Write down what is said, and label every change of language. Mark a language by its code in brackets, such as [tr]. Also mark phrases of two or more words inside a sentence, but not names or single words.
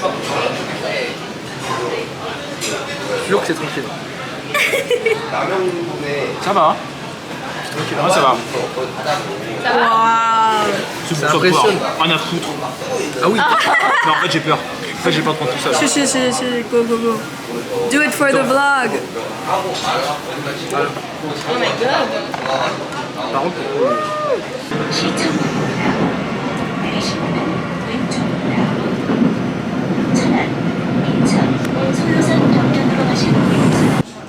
[fr] Lourd, c'est tranquille. Ça va. Ouais, ça va. Waouh. C'est Ça impressionne. Rien à foutre. Ah oui. Mais en fait, j'ai peur. En fait, j'ai peur de prendre tout ça. Si, [en] go, go, go. Do it for the vlog. Oh my god. [fr] Par contre, [ko] 내리시면 왼쪽입니다. 천안, 인천, 소요산 방면으로 가시는 길.